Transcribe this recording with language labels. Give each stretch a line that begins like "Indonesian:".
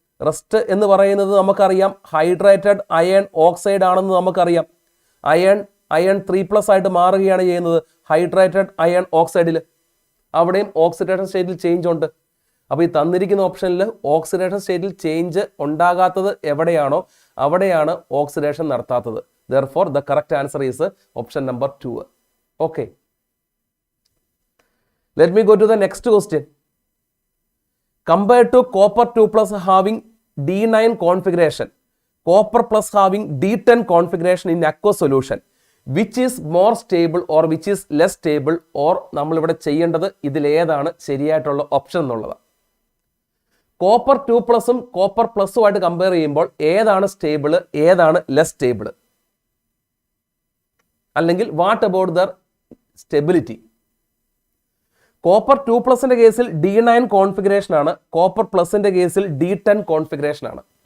Malayalam: Rest എന്ന് പറയുന്നത് നമുക്കറിയാം ഹൈഡ്രേറ്റഡ് അയൺ ഓക്സൈഡ് ആണെന്ന് നമുക്കറിയാം. അയൺ 3+ ആയിട്ട് മാറുകയാണ് ചെയ്യുന്നത് ഹൈഡ്രേറ്റഡ് അയൺ ഓക്സൈഡിൽ. അവിടെയും ഓക്സിഡേഷൻ സ്റ്റേറ്റിൽ ചേഞ്ച് ഉണ്ട്. അപ്പോൾ ഈ തന്നിരിക്കുന്ന ഓപ്ഷനിൽ ഓക്സിഡേഷൻ സ്റ്റേറ്റിൽ ചേഞ്ച് ഉണ്ടാകാത്തത് എവിടെയാണോ അവിടെയാണ് oxidation നടത്താത്തത്.
English: Therefore, the correct answer is option number 2. Okay. Let me go to the next question. Compared to copper 2+ having D9 configuration, copper plus having D10 configuration in aqueous solution, which is more stable or which is less stable, or
Malayalam: നമ്മൾ ഇവിടെ ചെയ്യേണ്ടത് ഇതിലേതാണ് ശരിയായിട്ടുള്ള option എന്നുള്ളത്. Copper 2+ഉം copper പ്ലസും ആയിട്ട് compare ചെയ്യുമ്പോൾ ഏതാണ് സ്റ്റേബിൾ, ഏതാണ് ലെസ് സ്റ്റേബിൾ, അല്ലെങ്കിൽ
English: What about their stability?
Malayalam: Copper 2+ന്റെ കേസിൽ D9 കോൺഫിഗറേഷൻ ആണ്. കോപ്പർ പ്ലസിന്റെ കേസിൽ D10 കോൺഫിഗറേഷൻ ആണ്.